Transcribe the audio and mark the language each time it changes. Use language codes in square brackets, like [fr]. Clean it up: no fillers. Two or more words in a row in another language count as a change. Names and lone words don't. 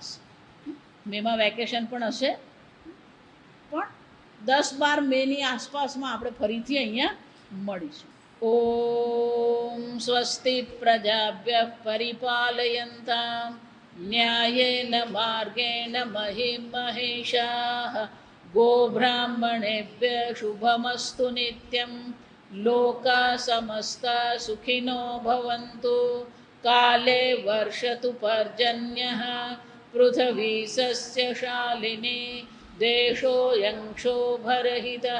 [gu] મેમાં વેકેશન પણ હશે, પણ 10-12 મેની આસપાસમાં આપણે ફરીથી અહીંયા મળીશું. [sa] ओम स्वस्ति प्रजाभ्य परिपालयन्ताम न्यायेन मार्गेण महिम महेशाः गोब्राह्मणेभ्यः शुभमस्तु नित्यं। लोका समस्ता सुखिनो भवन्तु। काले वर्षतु पर्जन्यः। पृथिवी सस्यशालिनी। देशोऽयं क्षोभरहितः।